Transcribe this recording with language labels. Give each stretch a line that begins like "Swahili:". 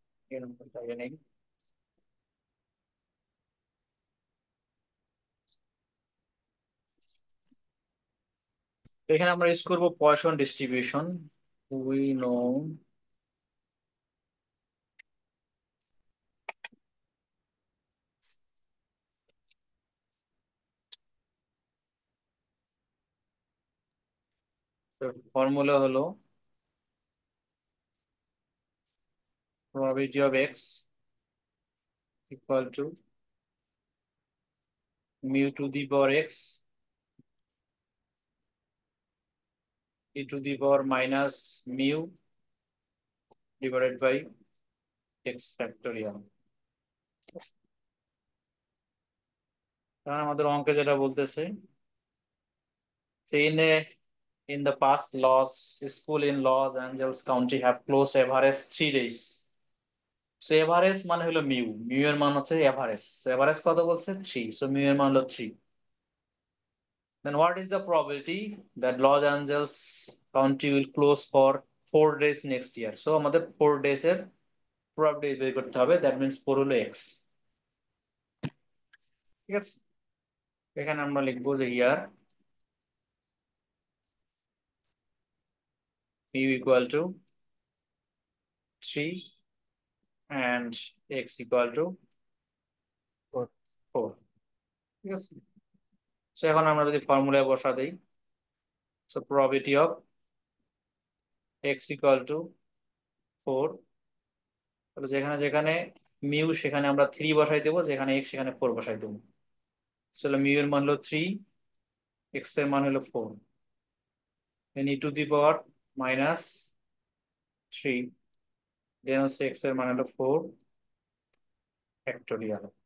Bangla: এই নাম্বারটা আগে নেই। তো এখানে আমরা ইউজ করবো poison distribution.
English: We know formula হলো probability of x equal to mu to the power x e to the power minus mu divided by x factorial।
Bangla: কারণ আমাদের অঙ্কে যেটা বলতেছে যে
English: in the past Los school in Los Angeles County have closed average 3 days।
Bangla: So average মানে হলো mu, mu এর মান হচ্ছে এভারেজ, সো এভারেজ কত বলছে 3, সো মিউ এর মান হলো 3।
English: Then what is the probability that Los Angeles County will close for 4 days next year?
Bangla: So আমাদের 4 days এর probability বের করতে হবে,
English: that means
Bangla: 4 হলো x। ঠিক আছে? এখানে আমরা লিখবো যে ইয়ার
English: mu equal to 3 and x equal to 4।
Bangla: ঠিক আছে? সো এখন আমরা যদি ফর্মুলায় বসা দেই, so
English: probability of x equal to 4,
Bangla: তাহলে যেখানে যেখানে মিউ সেখানে আমরা 3 বসাই দেবো, যেখানে x সেখানে 4 বসাই দেবো। তাহলে মিউ এর মান হলো 3, x এর মান হলো 4, then e to the power minus 3, then হচ্ছে x এর মান হলো 4 ফ্যাক্টোরিয়াল।